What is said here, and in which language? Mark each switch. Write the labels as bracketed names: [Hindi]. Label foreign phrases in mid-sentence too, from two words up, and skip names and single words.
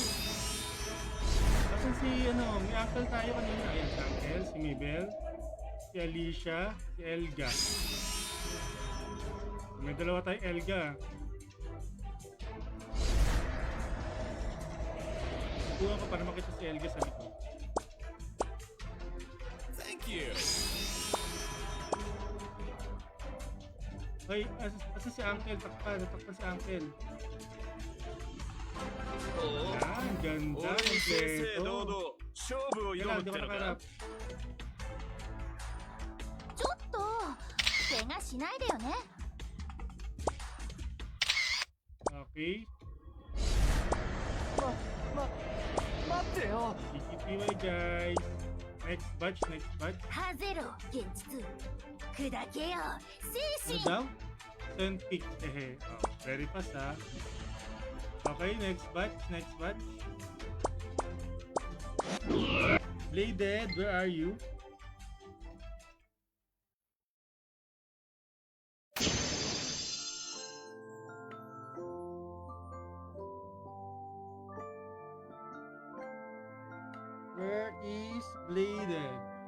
[Filipino] Asan si may uncle tayo kanina. Ayan, si uncle, si Mabel, si Alicia, si Elga. May dalawa tayong Elga. Kuha ko para makita si Elga sa likod. [English] Thank you. [Filipino] Ay, asa si uncle? Natakpan si uncle. Yan, ganda. [Japanese] 大西先生堂 [Filipino] Kompleto. [Japanese] 々勝負を [Filipino] Yan [Japanese] 読 [Filipino] lang, [Japanese] む [Filipino] di [Japanese] っ [Filipino] ko [Japanese] ての [Filipino] nakaharap. [Japanese] か。ちょっと怪我しないでよね。 Okay. 待ってよ。 [English] TTPY guys. Next batch. [Japanese] ハゼロ現実砕けよ [Filipino] Ano [Japanese] 精神 [Filipino] daw? [English] Send pick. Oh, very fast ha. Okay, next batch. Bladed, where are you? Where is Bladed?